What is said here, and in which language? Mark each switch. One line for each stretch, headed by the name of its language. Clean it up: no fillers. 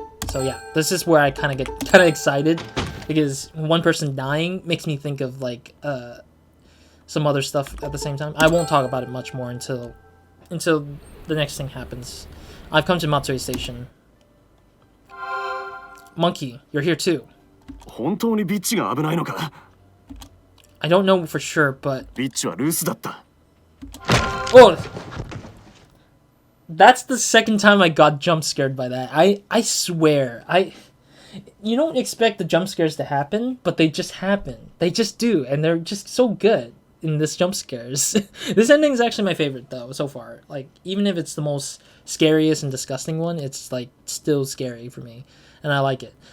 English: So yeah, this is where I kind of get excited because one person dying makes me think of like some other stuff at the same time. I won't talk about it much more until the next thing happens. I've come to Matsue Station. Monkey, you're here too.
Japanese: 本当にビッチが危ないのか?
English: I don't know for sure, but...
Japanese: ビッチはルースだった。
English: Oh! That's the second time I got jump scared by that. I swear. You don't expect the jump scares to happen, but they just happen. They just do, and they're just so good in this jump scares. This ending is actually my favorite though so far. Like, even if it's the most scariest and disgusting one, it's like still scary for me. And I like it.